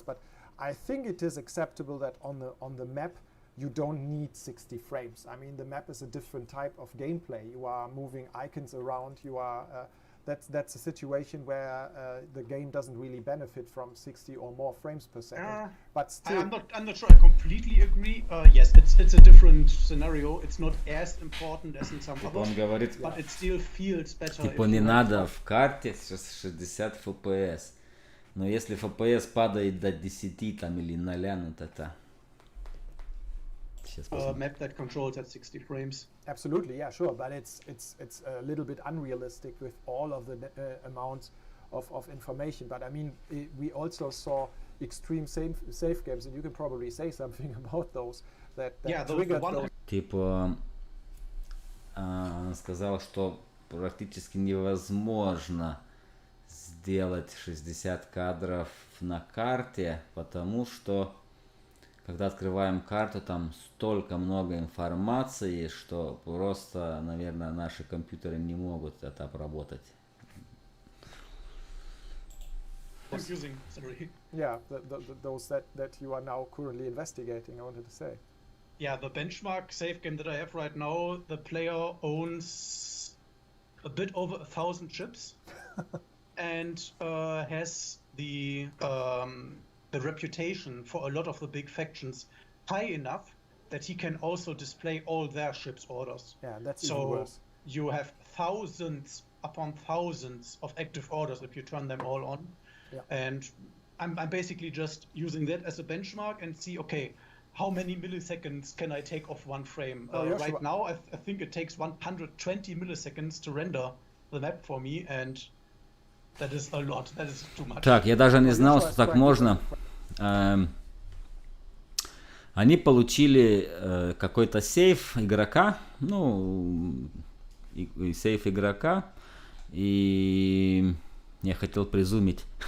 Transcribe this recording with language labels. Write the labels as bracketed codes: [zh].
[en] But I think it is acceptable that on the map you don't need 60 frames. I mean, the map is a different type of gameplay. You are moving icons around. You are that's a situation where the game doesn't really benefit from 60 or more frames per second. But still, I'm not sure I completely agree. Yes, it's a different scenario. It's not as important as in some others, [ru] говорит, [en] but it still feels better. [ru] Типа не надо в карте 60 FPS. Но если FPS падает до 10 там или 0, ну это... [en] Map that controls at 60 frames. Absolutely, yeah, sure, but it's a little bit unrealistic with all of the amounts of information. But I mean, we also saw extreme safe games, and you can probably say something about those that triggered those. [ru] Типа, он сказал, что практически невозможно сделать 60 кадров на карте, потому что когда открываем карту, там столько много информации, что просто, наверное, наши компьютеры не могут это обработать. [en] Confusing, sorry. Yeah, those that you are now currently investigating, I wanted to say. Yeah, the benchmark save game that I have right now, the player owns a bit over 1,000 chips and has the reputation for a lot of the big factions high enough that he can also display all their ships orders. Yeah, that's even worse. You have thousands upon thousands of active orders if you turn them all on. Yeah. And I'm basically just using that as a benchmark and see, okay, how many milliseconds can I take off one frame? Right now, I think it takes 120 milliseconds to render the map for me, and that is a lot. That is too much. [ru] Так, я даже не знал, что так можно. Они получили какой-то сейф игрока, ну, сейф игрока, и я хотел призумить.